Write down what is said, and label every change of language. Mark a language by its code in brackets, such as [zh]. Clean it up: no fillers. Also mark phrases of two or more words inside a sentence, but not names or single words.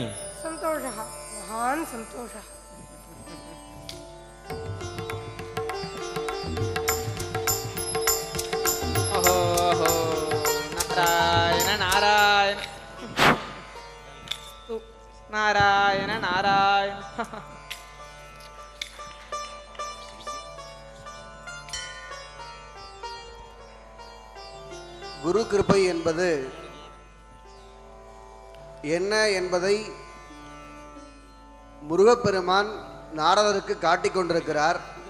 [sa] सन्तोषः, महान् सन्तोषः। ओहो ओहो, नारायण नारायण नारायण नारायण। [ta] குரு கிருபை என்பது என்ன என்பதை முருகப்பெருமான் நாரதருக்கு காட்டிக் கொண்டிருக்கிறார்.